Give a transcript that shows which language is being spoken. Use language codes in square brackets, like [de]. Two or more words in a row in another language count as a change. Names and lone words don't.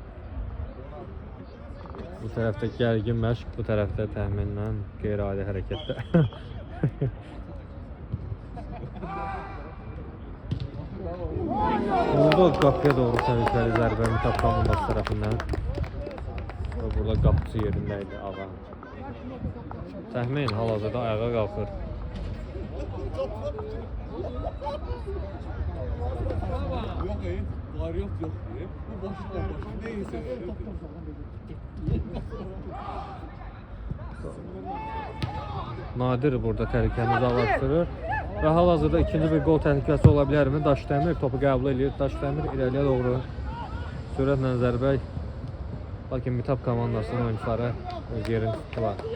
[az] Bu tərəfdə gərgin məşq, bu tərəfdə təxmindən qeyri-adi hərəkətlər. Bu qapıya doğru təhlükəli zərbə Mitap komandası tərəfindən. Və burada qapıcı yerində idi ağa. Təxmin hal-hazırda ayağa qalxır. [tr] Yok ey, varyant yok diye. Bu boşuna neyse. [az] Nadir burada təhlükəni uzaqlaşdırır. Və hal-hazırda ikinci bir gol təhlükəsi ola bilərmi? Daşdəmir topu qəbul edir. Daşdəmir irəliyə doğru sürətlə zərbə. Lakin Mitap komandasının oyuncuları öz yerini tutdular.